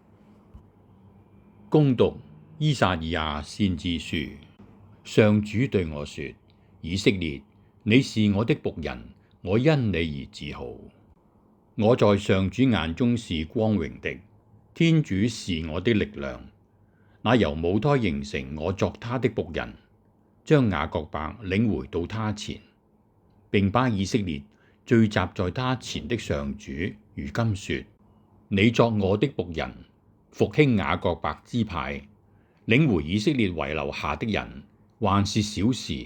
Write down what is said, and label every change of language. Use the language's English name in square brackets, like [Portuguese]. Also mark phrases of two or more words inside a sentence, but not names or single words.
[Chinese] 恭讀依撒意亞先知書，上主對我說：以色列，你是我的僕人，我因你而自豪。我在上主眼中是光榮的，天主是我的力量。那由母胎形成我作他的僕人，將雅各伯領回到他前，並把以色列聚集在他前的上主，如今說：你作我的僕人，復興雅各伯支派，領回以色列遺留下的人，還是小事。